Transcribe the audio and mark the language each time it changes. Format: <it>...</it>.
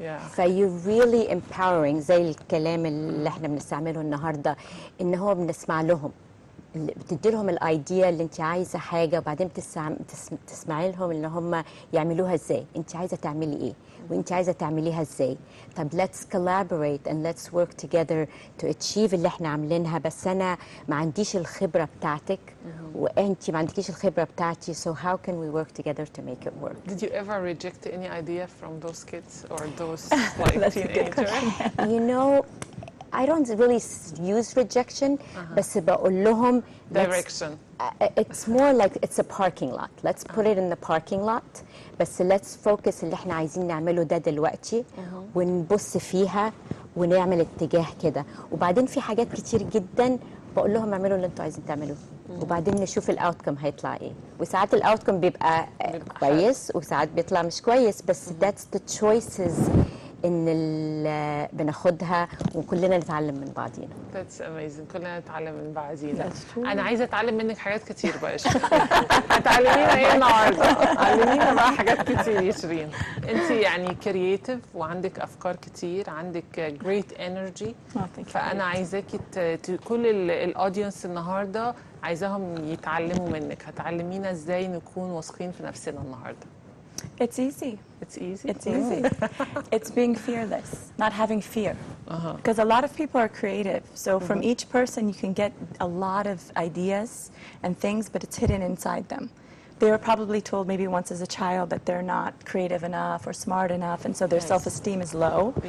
<ar>فيو</ar> <en>really empowering</en> <ar>زي الكلام اللي احنا بنستعمله النهارده، إن هو بنسمع لهم، بتدي لهم الايديا اللي انت عايزه حاجه، وبعدين تسمعي لهم ان هم يعملوها ازاي، انت عايزه تعملي ايه وانت عايزه تعمليها ازاي.</ar> <en>طب let's collaborate and let's work together to achieve</en> <ar>اللي احنا عاملينها، بس انا ما عنديش الخبره بتاعتك وانت ما عندكيش الخبره بتاعتي،</ar> <en>so how can we work together to make it work. Did you ever reject any idea from those kids or those like teenagers? You know, I don't really use rejection,</en> <ar>بس بقول لهم</ar> <en>direction. It's more like it's a parking lot. Let's put it in the parking lot.</en> <ar>بس</ar> <en>let's focus</en> <ar>اللي احنا عايزين نعمله ده دلوقتي ونبص فيها ونعمل اتجاه كده. وبعدين في حاجات كتير جدا بقول لهم اعملوا اللي انتوا عايزين تعملوه، وبعدين نشوف الاوتكم هيطلع ايه. وساعات الاوتكم بيبقى كويس وساعات بيطلع مش كويس، بس</ar> <en>that's the choices</en> <ar>ان بناخدها وكلنا نتعلم من بعضينا.</ar> <en>That's amazing.</en> <ar>كلنا نتعلم من بعضينا. انا عايزه اتعلم منك حاجات كتير بقى. هتعلمينا ايه النهارده؟ علمينا بقى حاجات كتير يا شيرين. انت يعني كرييتيف وعندك افكار كتير، عندك</ar> <en>great energy.</en> <ar>فانا عايزاكي كل الاودينس النهارده عايزاهم يتعلموا منك. هتعلمينا ازاي نكون واثقين في نفسنا النهارده؟</ar> <en>It's easy. It's easy. It's easy. It's being fearless, not having fear. Because a lot of people are creative. So from each person, you can get a lot of ideas and things, but it's hidden inside them. They were probably told maybe once as a child that they're not creative enough or smart enough, and so their self-esteem is low.</en>